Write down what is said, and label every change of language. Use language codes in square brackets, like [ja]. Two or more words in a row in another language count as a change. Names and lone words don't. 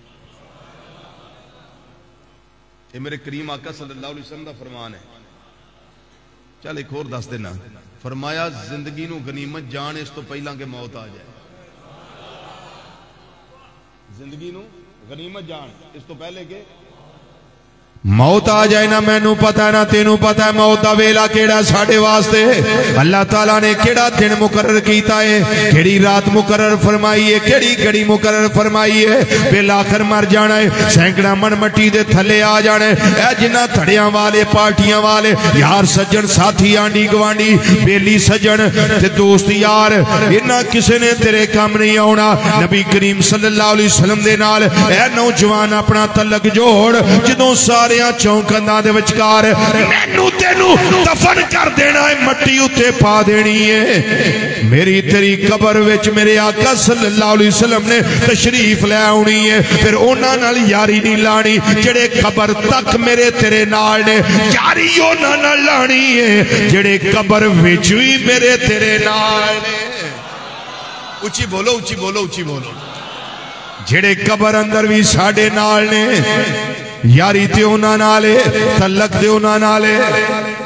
[ur] یہ میرے کریم آقا [ar] صلى الله عليه وسلم [ur] کا فرمان ہے. [pa] چل اک اور دس دینا، فرمایا زندگی نوں غنیمت جان اس توں پہلاں کہ موت آ جائے. زندگی نوں غنیمت جان اس توں پہلے کہ موت آ جائے نہ مینوں پتا نہ تینوں پتا ہے موت کا ویلا کیہڑا ساڈے واسطے اللہ تعالیٰ نے کیہڑا دن مقرر کیتا ہے، کیہڑی رات مقرر فرمائی ہے، کیہڑی گھڑی مقرر فرمائی ہے. بالآخر مر جانا ہے، سینکڑاں من مٹی دے تھلے آ جانا ہے. جنہاں تھڑیاں والے پارٹیاں والے یار سجن ساتھی آنڈی گوانڈی بیلی سجن تے دوست یار انہاں کسی نے تیرے کم نہیں آنا. نبی کریم [ar] صلى الله عليه وسلم [pa] دے نال اے نوجوان اپنا تعلق جوڑ، جدوں سارے چوکنڈیاں دے وچکار مینوں تینوں دفن کر دینا ہے، مٹی اتے پا دینی ہے. میری تیری قبر وچ میرے آقا [ar] صلى الله عليه وسلم [pa] نے تشریف لے آؤنی ہے. فیر اونہاں نال یاری نہیں لانی جیہڑے قبر تک میرے تیرے نال نے، یاری اونہاں نال لانی ہے جیہڑے قبر وچ بھی میرے تیرے نال نے. اچی بولو، اچی بولو، اچی بولو. جیہڑے قبر اندر بھی ساڈے نال نے، یاری تے اونہاں نال ہے، تعلق تے اونہاں نال ہے.